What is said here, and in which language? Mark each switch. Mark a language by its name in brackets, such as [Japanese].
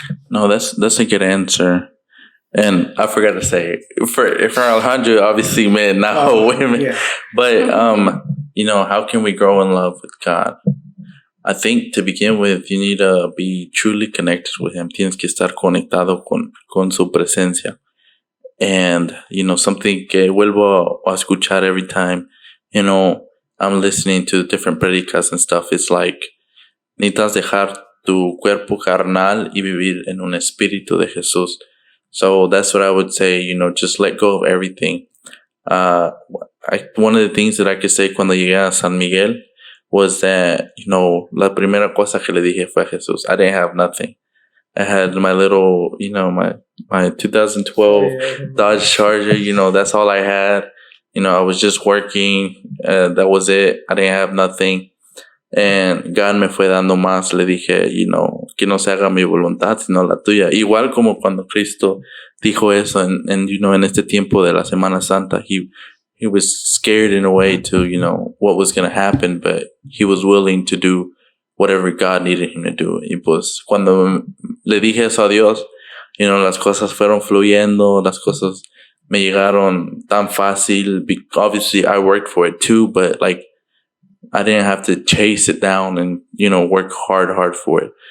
[English] No, that's a good answer. And I forgot to say, for Alejandro, obviously men, not women. Yeah. But how can we grow in love with God? I think to begin with, you need to be truly connected with Him. [Spanish] Tienes que estar conectado con su presencia. [English] And, something [Spanish] que vuelvo a escuchar [English] every time, I'm listening to different [Spanish] predicas [English] and stuff. It's like, [Spanish] necesitas dejar tu cuerpo carnal y vivir en un espíritu de Jesús. [English] So that's what I would say, just let go of everything. One of the things that I could say [Spanish] cuando llegué a San Miguel [English] was that, [Spanish] la primera cosa que le dije fue a Jesús. [English] I didn't have nothing. I had my little, my 2012 Dodge Charger, that's all I had. I was just working. That was it. I didn't have nothing. And God [Spanish] me fue dando más. Le dije, que no se haga mi voluntad, sino la tuya. Igual como cuando Cristo dijo eso en este tiempo de la Semana Santa, [English] he was scared in a way to, what was going to happen, but he was willing to do whatever God needed him to do. [Spanish] Y pues cuando le dije eso a Dios, las cosas fueron fluyendo, las cosas me llegaron tan fácil. [English] Obviously, I worked for it too, but like, I didn't have to chase it down and, work hard for it.